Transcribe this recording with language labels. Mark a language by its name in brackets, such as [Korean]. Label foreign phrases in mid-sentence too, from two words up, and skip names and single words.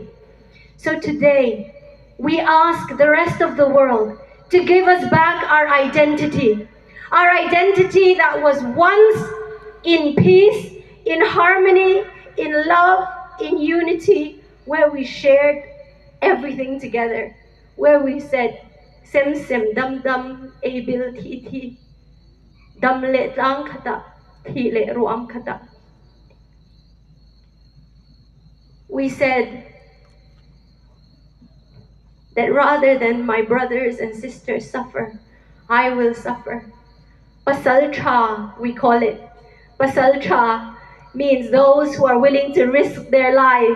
[English] So today, we ask the rest of the world to give us back our identity that was once in peace, in harmony, in love, in unity, where we shared everything together, where we said, [Mizo] sem sem dam dam abil ti ti dam le lang kata ti le ruam kata. [English] We said that rather than my brothers and sisters suffer, I will suffer. Pasaltra, we call it. Pasaltra means those who are willing to risk their lives.